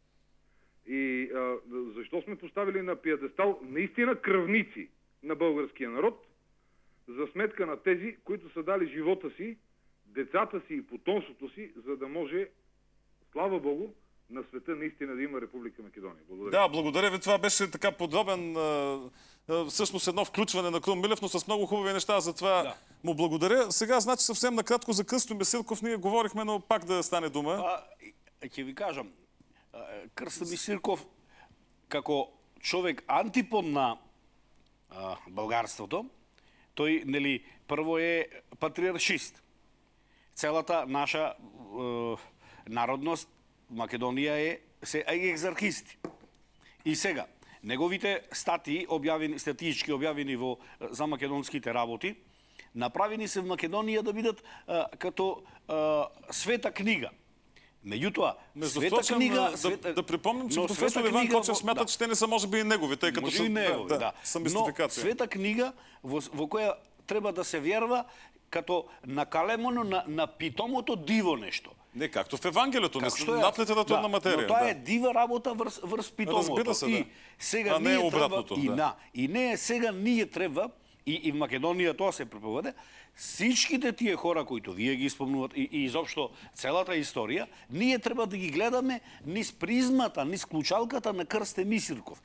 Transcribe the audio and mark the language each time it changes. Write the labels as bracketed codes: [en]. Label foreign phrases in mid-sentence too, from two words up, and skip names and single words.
[bg] И защо сме поставили на пиедестал наистина кръвници на българския народ, за сметка на тези, които са дали живота си, децата си и потомството си, за да може, слава Богу, на света наистина да има Република Македония. Благодаря. Да, благодаря ви. Това беше така подробен, всъщност едно включване на Крум Милев, но с много хубави неща, затова му благодаря. Сега, значи, съвсем накратко за Крстомир Сирков ние говорихме, но пак да стане дума. [mk] Ќе ви кажам, Крстомир Сирков, како човек антипод на българството, тој, нели, прво е патриаршист. Целата наша народност, Македонија се екзархисти. И сега, неговите статии, статиички објавени за македонските работи, направени се в Македонија да бидат като света книга. Меѓутоа, света книга... [bg] Да припомним, че професор Иван Кочев смята, че те не са може би и негови, тъй като са негови, да. мистификация. [mk] Но света книга во која треба да се [bg] вярва като [mk] накалемено на питомото диво нешто. [bg] Не, както в Евангелието, над литературна материя. [mk] Но тоа е дива работа врз питомото. [bg] Разбира се, да. И сега не е обратното. [mk] И не сега ние треба, и в Македонија тоа се проповеде, всичките тие хора кои вие ги спомнуват и изобшто целата историја, ние треба да ги гледаме низ призмата, низ клучалката на Крстемир Сирков.